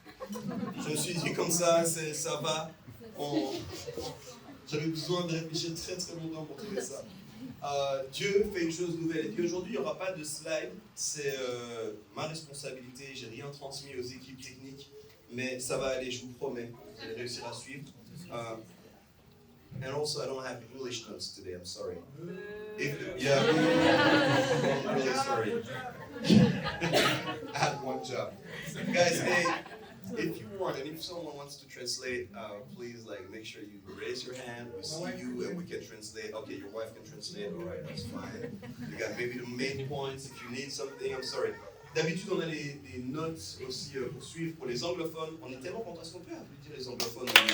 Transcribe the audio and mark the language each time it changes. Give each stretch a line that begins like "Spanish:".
French: Je me suis dit comme ça, ça va. J'avais besoin de réfléchir très très longtemps pour trouver ça. Dieu fait une chose nouvelle. Et puis aujourd'hui, il n'y aura pas de slide. C'est ma responsabilité. J'ai rien transmis aux équipes techniques. Mais ça va aller, je vous promets. Vous allez réussir à suivre.
English: And also, I don't have English notes today. I'm sorry. Yeah, I'm really sorry. I had one job. Guys, hey, if you want, and if someone wants to translate, please make sure you raise your hand. We see you and we can translate. Okay, your wife can translate. All right, that's fine. You got maybe the main points. If you need something, I'm sorry.
French: D'habitude, on a les notes aussi pour suivre pour les anglophones. On est tellement contents. Est-ce qu'on peut applaudir les anglophones?